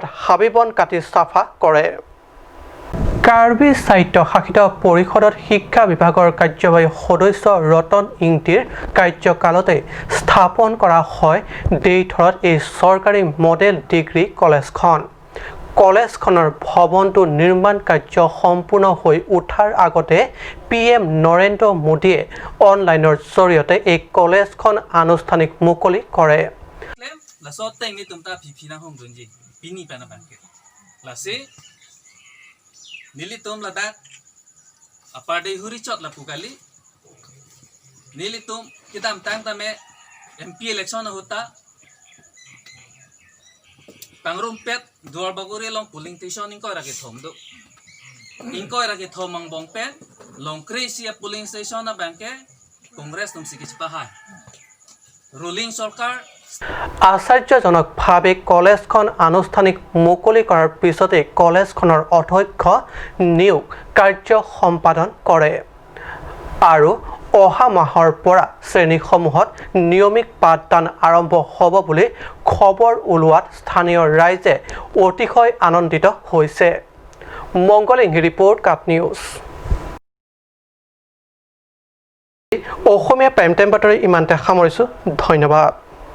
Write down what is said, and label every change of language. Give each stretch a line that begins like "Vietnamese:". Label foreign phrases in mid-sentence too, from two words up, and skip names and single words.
Assamese: হাবিবন কাটি চাফা কৰে কাৰ্বি সাহিত্য শাসিত পৰিষদত শিক্ষা বিভাগৰ কাৰ্যবাহী সদস্য ৰতন ইংতিৰ কাৰ্যকালতে স্থাপন কৰা হয় দেশত এই চৰকাৰী
English: model degree
Assamese: কলেজখনৰ ভৱনটো নিৰ্মাণ কাৰ্য সম্পূৰ্ণ হৈ উঠাৰ আগতে PM নৰেন্দ্ৰ মোদীয়ে অনলাইনৰ জৰিয়তে এই কলেজখন আনুষ্ঠানিক মুকলি কৰে
Karbi: Nilitum ladak apade huri chot la pukali nilitum kita tang tame
English: MP election
Karbi: hota pangrum pet duar baguri long
English: polling station
Karbi: inko rake thom do inko rake thom mang bong pen long krisia
English: polling station
Karbi: na banke congress tum sikich pahai ruling sarkar
Assamese: আশ্চৰ্যজনকভাৱে কলেজখন আনুষ্ঠানিক মুকলি কৰাৰ পিছতে কলেজখনৰ অধ্যক্ষ নিয়োগ কাৰ্য সম্পাদন কৰে আৰু অহা মাহৰ পৰা শ্ৰেণীসমূহত নিয়মিত পাঠদান আৰম্ভ হ'ব বুলি খবৰ ওলোৱাত স্থানীয় ৰাইজে অতিশয় আনন্দিত হৈছে মংগলিং ৰিপৰ্ট কাট নিউজ অসমীয়া
English: prime time
Assamese: বাতৰি ইমানতে সামৰিছোঁ ধন্যবাদ